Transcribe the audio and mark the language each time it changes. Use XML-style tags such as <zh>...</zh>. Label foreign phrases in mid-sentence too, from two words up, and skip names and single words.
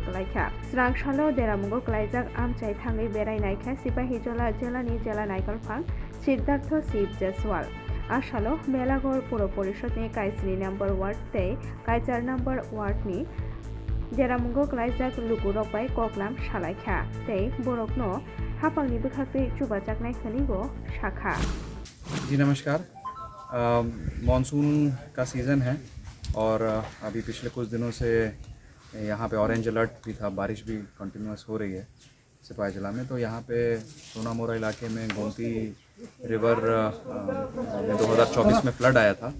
<trp>गलायखा स्रांसालो देरामुंगौ गलायजाक आमचाय थाङै बेरायनायखा सिपाही जला जिल्लानि जिल्ला नायगलफां सिद्धार्थ शिव जयसवाल आसालो मेलागर पौर परिषदनि काइजनि नम्बर वार्ड तै काइजार नम्बर वार्डनि देरामुंगौ गलायजाक लुकुरक बाय ककलाम सालायखा तै बरकनो हापांनि बोखाखै चुबाजाकनाय खनिगो शाखा।</trp> <hi>जी नमस्कार। मॉनसून का सीज़न है और अभी पिछले कुछ दिनों से यहाँ पे</hi> <en>orange alert</en> <hi>भी था, बारिश भी कंटिन्यूस हो रही है सिपाही जिला में। तो यहाँ पे सोनामोरा इलाके में गोमती रिवर में 2024 में फ्लड आया था।</hi>